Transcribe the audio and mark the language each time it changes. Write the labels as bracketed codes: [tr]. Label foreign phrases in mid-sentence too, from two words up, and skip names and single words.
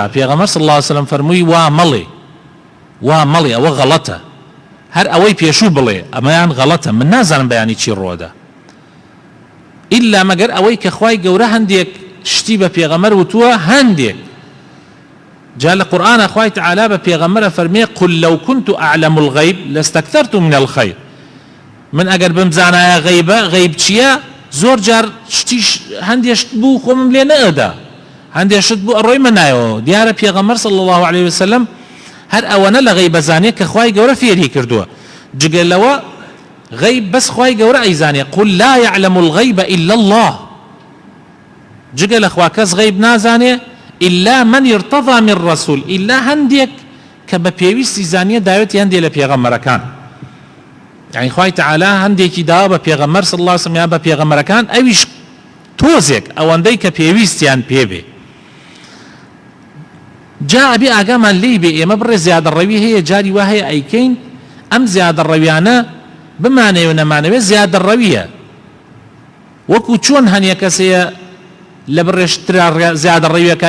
[ckb] پێغەمبەر [ar] صلی الله علیه و سلم [ckb] فەرمووی وا مەڵێ ئەوە غەڵەتە هەر ئەوەی پێشوو بڵێ ئەمەیان غەڵەتە من نازانم بەیانی چی ڕوئەدا ئیلا مەگەر ئەوەی کە خوای گەورە هەندێک شتی بە پێغەمبەر وتووە هەندێک جا لە قورئانە خوای تعالی بە پێغەمبەرە فەرمێ [ar] قل لو كنت أعلم الغيب لاستكثرت من الخير [ckb] من ئەگەر بمزانایە غەیب چییە زۆر جار شتیش هەندێک بوو خۆمم لێ نەئەدا هەندێک شت بوو ئەڕۆی منایەوە دیارە پێغەمبەر [ar] صلی الله عليه وسلم [ckb] هەر ئەوەنە لە غەیبە زانێ کە خوای گەورە فێری کردووە جگە لەوە غەیب بەس خوای گەورە ئەیزانێ [ar] قل لا يعلم الغيب إلا الله [ckb] جگە لە خوا کەس غەیب نازانێ [ar] إلا من ارتضى من رسول [ckb] إلا هەندێک کە بە پێویستی زانیە داوێتی هەندێک لە پێغەمبەرەکان يعني خوای تعالی هەندێکی داوە بە پێغەمبەر [ar] صلی الله عليه وسلم [ckb] یا بە پێغەمبەرەکان ئەویش تۆزێک ئەوەندەی کە پێویستیان پێبێ جا ئەبێ ئاگامان لێی بێ ئێمە بڕێ زیادەڕەوی هەیە جاری وا هەیە ئەیکەین ئەم زیادەڕەویانە بمانەوێ نەمانەوێ زیادەڕەویە وەکو چۆن هەنیە کەسەیە لە بڕێشترا زیادەڕەویەکە